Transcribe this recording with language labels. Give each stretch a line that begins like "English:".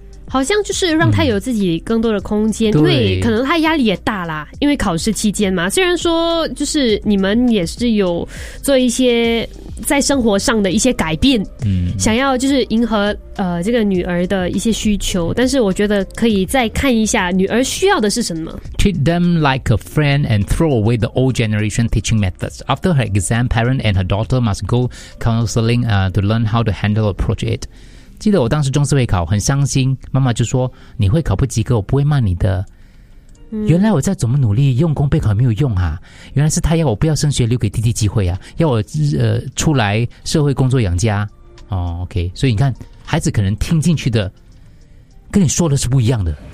Chinese: 好像就是让他有自己更多的空间，因为可能他压力也大啦，因为考试期间嘛，虽然说就是你们也是有做一些在生活上的一些改变，想要就是迎合这个女儿的一些需求，但是我觉得可以再看一下女儿需要的是什么。
English: Treat them like a friend and throw away the old generation teaching methods. After her exam, parent and her daughter must go counseling to learn how to handle approach it.
Chinese: 记得我当时中四会考很伤心，妈妈就说你会考不及格我不会骂你的，原来我在怎么努力用功备考没有用啊，原来是他要我不要升学留给弟弟机会啊，要我出来社会工作养家哦 OK， 所以你看孩子可能听进去的跟你说的是不一样的。